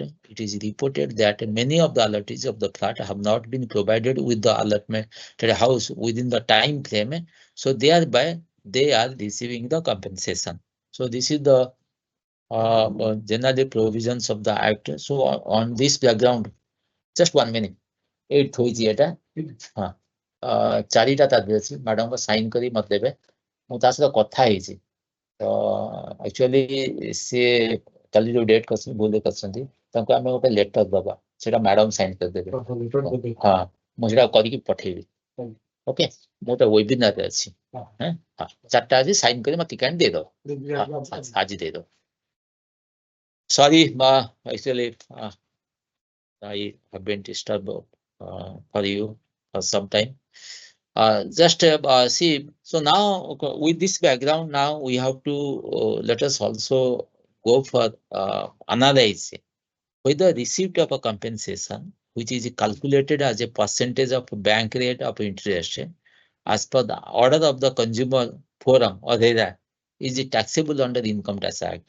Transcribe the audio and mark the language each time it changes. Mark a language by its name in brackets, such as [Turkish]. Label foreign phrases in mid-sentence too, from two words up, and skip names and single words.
[English] It is reported that many of the allottees of the flat have not been provided with the allotment to the house within the time frame. So thereby they are receiving the compensation. So this is the general provisions of the act. So on this background, just 1 minute. [Odia] 8 ହୋଇଛି ଏଟା ହଁ ଚାରିଟା ତାରିଖ ଅଛି ମ୍ୟାଡମଙ୍କ ସାଇନ କରି ମତେ ଦେବେ ମୁଁ ତା ସହିତ କଥା ହେଇଛି ତ ଆକ୍ଚୁଆଲି ସିଏ କାଲି ଯୋଉ ଡେଟ୍ କରିଛନ୍ତି ଭୁଲ କରିଛନ୍ତି ତାଙ୍କୁ ଆମେ ଗୋଟେ ଲେଟର ଦବା ସେଟା [English] madam sign [Odia] କରିଦେବେ ହଁ ମୁଁ ସେଟା କରିକି ପଠେଇବି ଓକେ ମୁଁ ତ ୱେବିନାରରେ ଅଛି ହଁ 4ଟା ଆଜି ସାଇନ କରି ମତେ ଟିକେ ଦେଇଦବ ଆଜି ଦେଇଦବ ସରି ଆକ୍ଚୁଆଲି [English] I have been disturbed for you for some time. Just see, so now with this background, now we have to let us also go for analyze whether receipt of a compensation, which is calculated as a percentage of bank rate of interest, as per the order of the consumer forum or RERA, is it taxable under the Income Tax Act?